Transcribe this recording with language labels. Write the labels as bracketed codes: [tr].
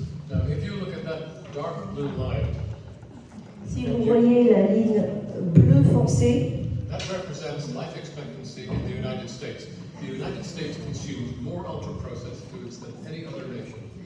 [en] Now, if you look at that dark blue line, [fr] Si vous voyez la ligne bleu foncé, [en] that represents life expectancy in the United States. The United States consumes more ultra-processed foods than any other nation.